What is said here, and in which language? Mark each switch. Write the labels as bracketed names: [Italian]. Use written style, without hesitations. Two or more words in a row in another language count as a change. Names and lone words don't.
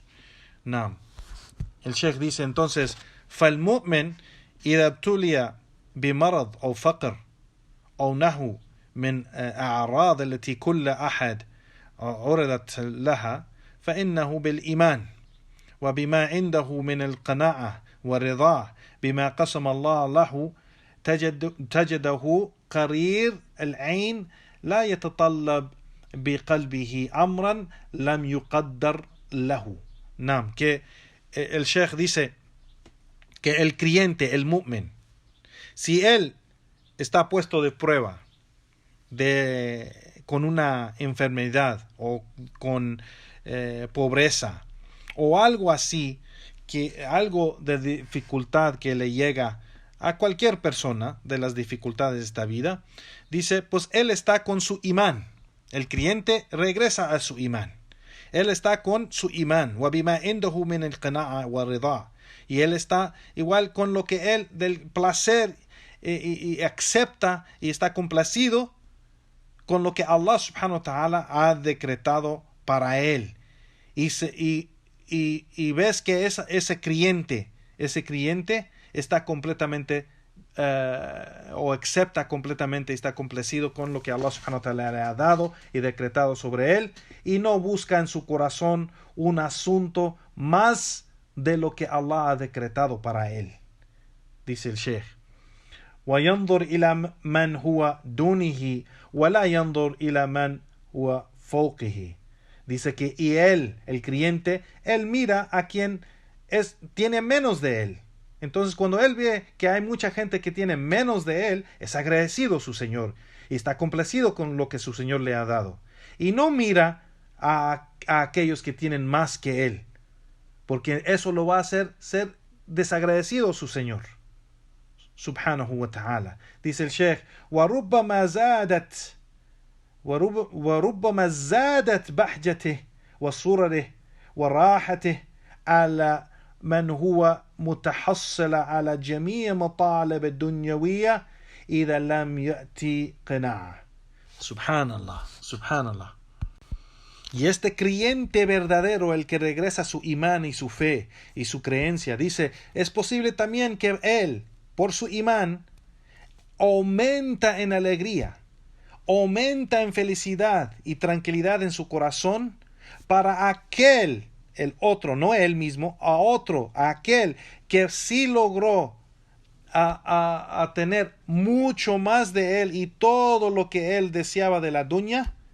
[Spanish] No. El Sheikh dice entonces, [Arabic] فالمؤمن إذا ابتلي بمرض أو فقر أو نحو من أعراض التي كل أحد عرضت لها فإنه بالإيمان وبما عنده من القناعة والرضا بما قسم الله له تجده قرير العين لا يتطلب بقلبه أمرا لم يقدر له. نعم, [Spanish] que el Sheikh dice que el creyente, el mu'min, si él está puesto de prueba con una enfermedad o con pobreza o algo así, algo de dificultad que le llega a cualquier persona de las dificultades de esta vida, dice, pues él está con su imán. El creyente regresa a su imán. Él está con su imán. Y él está igual con lo que él del placer y acepta y está complacido con lo que [Arabic] الله سبحانه وتعالى [Spanish] ha decretado para él. Y ves que ese creyente está completamente o acepta completamente y está complacido con lo que [Arabic] الله سبحانه وتعالى [Spanish] le ha dado y decretado sobre él y no busca en su corazón un asunto más de lo que Allah ha decretado para él. Dice el Sheikh, [Arabic] وَيَنْظُرْ إِلَى مَنْ هُوَ دُونِهِ وَلَا يَنْظُرْ إِلَى مَنْ هُوَ فَوْقِهِ. [Spanish] Dice que y él, el creyente, él mira a quien tiene menos de él. Entonces cuando él ve que hay mucha gente que tiene menos de él, es agradecido a su Señor y está complacido con lo que su Señor le ha dado. Y no mira a aquellos que tienen más que él, porque eso lo va a hacer ser desagradecido a su Señor [Arabic] سبحانه وتعالى. [Spanish] Dice el Sheikh: [Arabic] وَرُبَّمَا زادت بهجته وسرره وراحته على من هو متحصل على جميع مطالب الدنيوية إذا لم يأتي قناعة. سبحان الله، سبحان الله. [Spanish] Y este creyente verdadero, el que regresa a su imán y su fe y su creencia, dice, es posible también que él, por su imán, aumenta en alegría, aumenta en felicidad y tranquilidad en su corazón para aquel, el otro, no él mismo, a otro, a aquel que sí logró a tener mucho más de él y todo lo que él deseaba de la dunya,